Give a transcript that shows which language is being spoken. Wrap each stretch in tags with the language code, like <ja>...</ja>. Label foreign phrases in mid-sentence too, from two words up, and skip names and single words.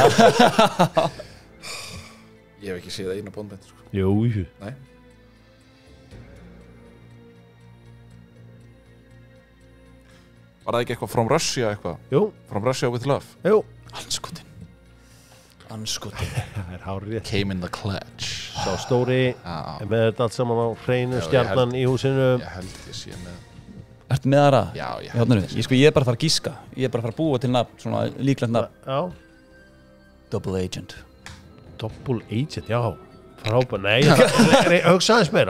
<is>Ég hef ekki séð eina Bondmynd sko. Jú Nei Var það ekki eitthvað From Russia eitthvað? Jú</is> <en>From Russia with Love?</en> <is>Jú Anskotin Það er hár rétt</is> <en>Came in the clutch</en> <is>Sá stóri með þetta allt saman á hreinu stjarnan í húsinu Ég held ég sé með Ertu með aðra? Já, ég er bara að fara að gíska Ég er bara að fara að búa til nafn, svona líklegt nafn</is> <en>Double Agent</en> <is>Já Frábæð, nei, hugsa aðeins meira</is>